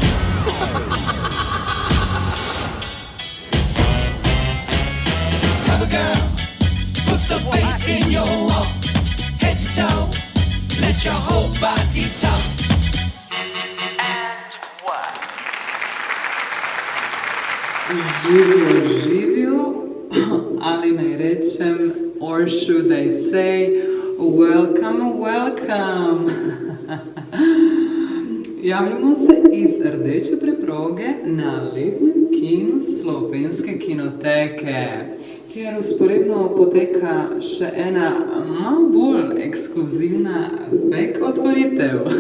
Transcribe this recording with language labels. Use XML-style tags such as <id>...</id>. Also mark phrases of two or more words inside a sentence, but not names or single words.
<en>Cover girl, put the bass in your walk, head to toe, let your whole body talk. And what?</en> <sl>Živio, ali naj rečem,</sl> <en>or should I say, welcome, welcome.</en> <sl>Javljamo se iz rdeče preproge na letnem kinu Slovenske kinoteke, kjer usporedno poteka še ena malo bolj ekskluzivna PEC otvoritev.</sl>